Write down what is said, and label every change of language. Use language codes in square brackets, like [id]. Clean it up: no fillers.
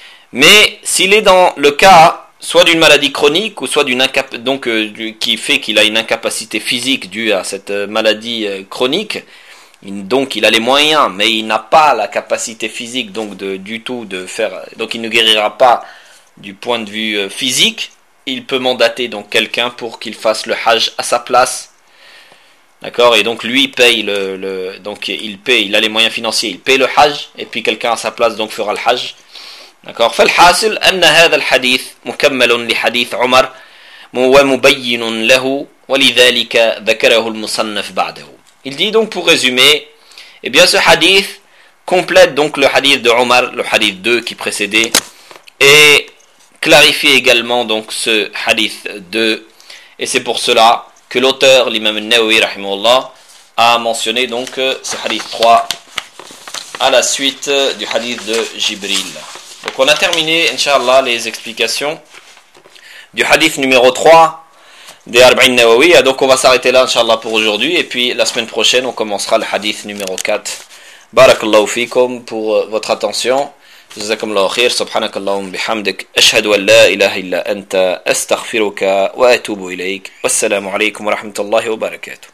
[fr] Mais s'il est dans le cas soit d'une maladie chronique ou soit d'une incap donc qui fait qu'il a une incapacité physique due à cette maladie chronique, donc il a les moyens, mais il n'a pas la capacité physique donc du tout de faire, donc il ne guérira pas. Du point de vue physique, il peut mandater donc quelqu'un pour qu'il fasse le hajj à sa place. D'accord? Et donc lui paye donc il paye, il a les moyens financiers, il paye le hajj et puis quelqu'un à sa place donc fera le hajj. D'accord? [ar] فالحاصل أن هذا الحديث مكمل لحديث عمر ومبين له ولذلك ذكره المصنف بعده. [fr] Il dit donc pour résumer, eh bien ce hadith complète donc le hadith de Omar, le hadith 2 qui précédait et clarifier également donc ce hadith 2, et c'est pour cela que l'auteur, l'imam Nawawi rahimahullah, a mentionné donc ce hadith 3 à la suite du hadith de Jibril. Donc on a terminé, inshallah, les explications du hadith numéro 3 des Arba'in Nawawi. Donc on va s'arrêter là, inshallah, pour aujourd'hui, et puis la semaine prochaine, on commencera le hadith numéro 4. [ar] Barakallahu fikum [fr] pour votre attention. [ar] جزاكم الله خير سبحانك اللهم بحمدك أشهد أن لا إله إلا أنت أستغفرك وأتوب إليك والسلام عليكم ورحمة الله وبركاته